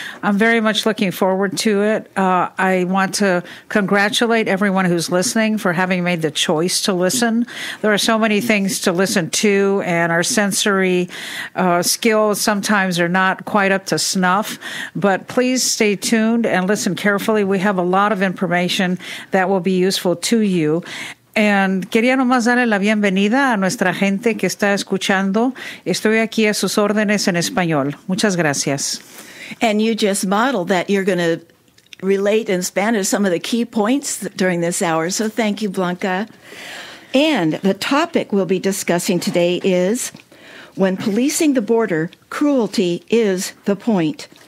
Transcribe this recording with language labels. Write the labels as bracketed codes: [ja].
[en] I'm very much looking forward to it. I want to congratulate everyone who's listening for having made the choice to listen. There are so many things to listen to, and our sensory skills sometimes are not quite up to snuff. But please stay tuned and listen carefully. We have a lot of information that will be useful to you. And [es] quería nomás darle la bienvenida a nuestra gente que está escuchando. Estoy aquí a sus órdenes en español. Muchas gracias. [en] And you just modeled that you're going to relate in Spanish some of the key points during this hour. So thank you, Blanca. And the topic we'll be discussing today is when policing the border, cruelty is the point.